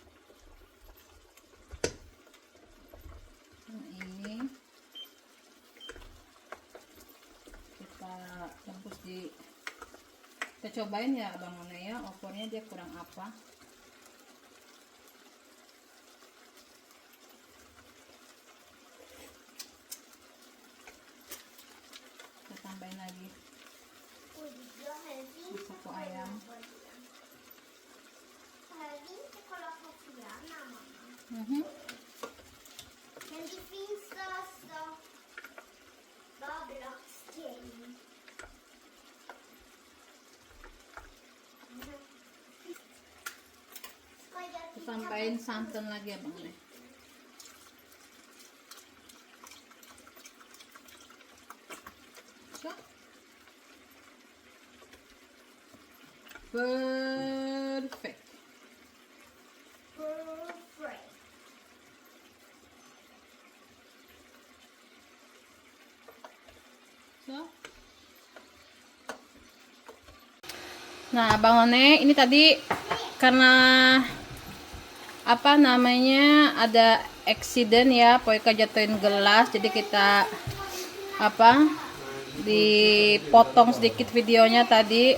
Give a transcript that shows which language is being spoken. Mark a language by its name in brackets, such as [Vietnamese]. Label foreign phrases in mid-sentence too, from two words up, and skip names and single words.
[Indonesian] Ini Kita cobain ya Abang None ya, opornya dia kurang apa. Kita tambahin lagi sapo ayam. [Swedish] Men det finns alltså Roblox-game. [Indonesian] Kita tambahin santan lagi Abang None. So. Perfect. So. Nah, Bang None, ini tadi karena apa namanya ada accident ya, Poika jatuhin gelas, jadi kita apa dipotong sedikit videonya tadi.